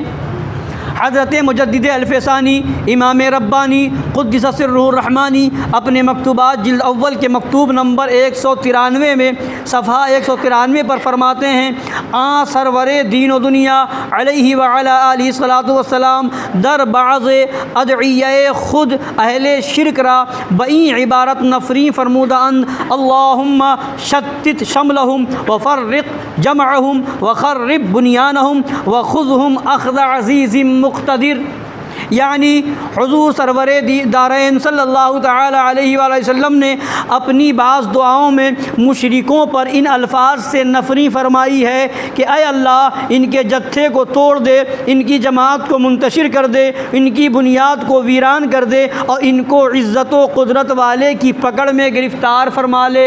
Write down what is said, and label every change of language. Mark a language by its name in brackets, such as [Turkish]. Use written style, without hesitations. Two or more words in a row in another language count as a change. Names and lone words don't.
[Urdu] حضرت مجدد الف ثانی امام ربانی [Arabic] قدس سرہ الرحمانی [Urdu] اپنے مکتوبات جلد اول کے مکتوب نمبر 193 میں صفحہ 193 پر فرماتے ہیں، [Persian] سرور دین و دنیا [Arabic] علیہ وعلی آلہ صلاۃ والسلام [Persian] در بعض ادعیہ خود اہل شرک را بئی عبارت نفری فرمودہ اند، [Arabic] اللہم شتت شملہم وفرق جمعہم وخرب بنیانہم وخذہم اخذ عزیز مقتدر۔ [Urdu] یعنی حضور سرور دارین [Arabic] صلی اللہ تعالی علیہ وآلہ وسلم [Urdu] نے اپنی بعض دعاؤں میں مشرکوں پر ان الفاظ سے نفری فرمائی ہے کہ اے اللہ ان کے جتھے کو توڑ دے، ان کی جماعت کو منتشر کر دے، ان کی بنیاد کو ویران کر دے، اور ان کو عزت و قدرت والے کی پکڑ میں گرفتار فرما لے۔